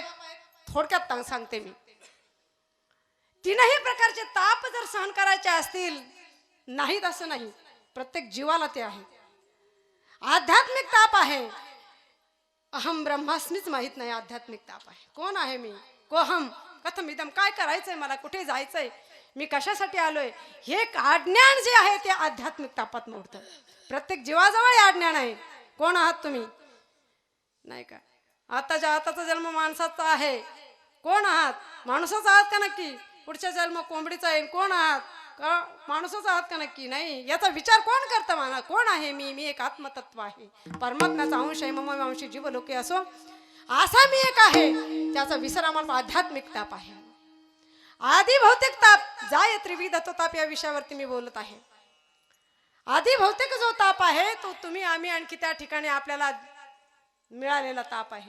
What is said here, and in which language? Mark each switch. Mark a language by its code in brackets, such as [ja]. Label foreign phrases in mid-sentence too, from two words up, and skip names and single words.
[mr] थोडक्यात सांगते मी. 3ही प्रकारचे ताप जर सहन करायचे असतील, नाहीत असं नाही, प्रत्येक जीवाला ते आहे. आध्यात्मिक ताप आहे. [sa] अहम ब्रह्मास्मीच [mr] माहित नाही. आध्यात्मिक ताप आहे. कोण आहे मी? [sa] कोहम कथम इदम. [mr] काय करायचंय मला? कुठे जायचंय? मी कशासाठी आलोय? हे अज्ञान जे आहे ते आध्यात्मिक तापात मोडतं. प्रत्येक जीवाजवळ हे अज्ञान आहे. कोण आहात तुम्ही? नाही का? आताचा जन्म माणसाचा आहे. कोण आहात? माणसाचा आहात का नक्की? पुढचा जन्म कोंबडीचा आहे. कोण आहात? का माणसाचा आहात का नक्की? नाही. याचा विचार कोण करतं? मला कोण आहे मी एक आत्मतत्व आहे. परमात्म्याचा अंश आहे. [sa] मम अंशी जीव लोके असो. [mr] असा मी एक आहे. त्याचा विसर आम्हाला आध्यात्मिक ताप आहे. आधी भौतिक ताप, जाय त्रिविध तो ताप, या विषयावरती मी बोलत आहे. आधी भौतिक जो ताप आहे तो तुम्ही आम्ही आणखी त्या ठिकाणी आपल्याला मिळालेला ताप आहे.